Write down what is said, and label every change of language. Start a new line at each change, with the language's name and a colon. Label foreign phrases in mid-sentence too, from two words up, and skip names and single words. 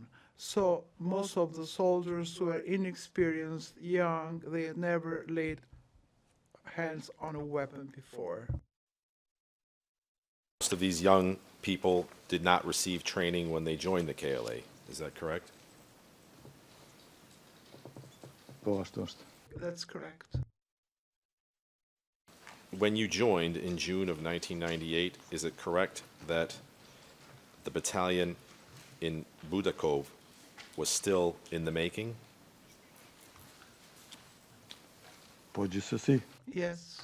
English: So most of the soldiers were inexperienced, young, they had never laid hands on a weapon before. Most of these young people did not receive training when they joined the KLA, is that correct?
Albanian: Po, ashtu është.
English: That's correct. when you joined in June of 1998, is it correct that the battalion in Budakov was still in the making? Yes,